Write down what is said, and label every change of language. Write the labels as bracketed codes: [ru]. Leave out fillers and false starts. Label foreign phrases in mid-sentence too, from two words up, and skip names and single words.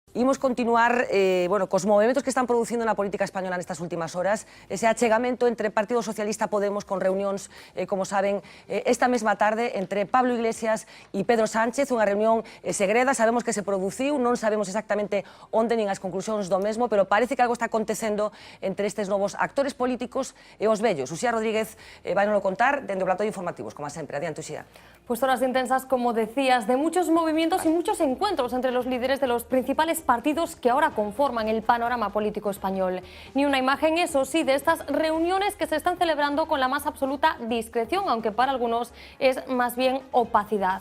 [gl] Imos continuar cos movimentos que están producindo na política española nestas últimas horas, ese achegamento entre Partido Socialista e Podemos con reunións, como saben, esta mesma tarde entre Pablo Iglesias e Pedro Sánchez, unha reunión segreda, sabemos que se produciu, non sabemos exactamente onde nin as conclusións do mesmo, pero parece que algo está acontecendo entre estes novos actores políticos e os vellos. Uxía Rodríguez vai nos contar dende o plató de informativos, como sempre. Adiante, Uxía. [es] Pues horas intensas, como decías, de muchos movimientos y muchos encuentros entre los líderes de los principales partidos que ahora conforman el panorama político español. Ni una imagen, eso sí, de estas reuniones que se están celebrando con la más absoluta discreción, aunque para algunos es más bien opacidad.